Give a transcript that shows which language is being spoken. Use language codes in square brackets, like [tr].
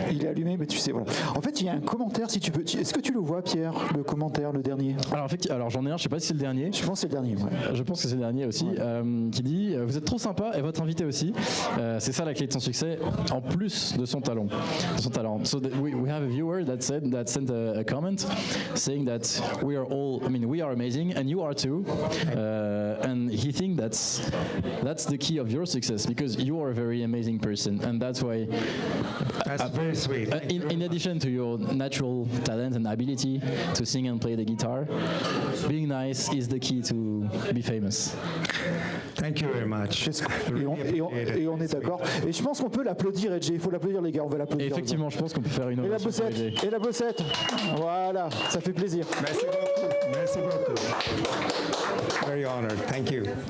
[fr] Il est allumé, mais tu sais, voilà. En fait, il y a un commentaire, si tu peux. Est-ce que tu le vois, Pierre, le commentaire, le dernier? Alors j'en ai un, je sais pas si c'est le dernier. Je pense que c'est le dernier, ouais. Je pense que c'est le dernier aussi, qui dit vous êtes trop sympa et votre invité aussi. C'est ça la clé de son succès, en plus de son talent. [en] So we have a viewer that sent a comment saying that we are amazing and you are too. And he thinks that's the key of your success because you are a very amazing person, and that's why. That's very sweet. In addition to your natural talent and ability to sing and play the guitar, being nice is the key to be famous. Thank you very much. [fr] Et on est d'accord. Et je pense qu'on peut l'applaudir, Ajay. Il faut l'applaudir, les gars. On va l'applaudir. Effectivement, je pense qu'on peut faire une ovation. Et la bossette. Voilà, ça fait plaisir. Merci beaucoup. Merci beaucoup. [en] Very honored. Thank you.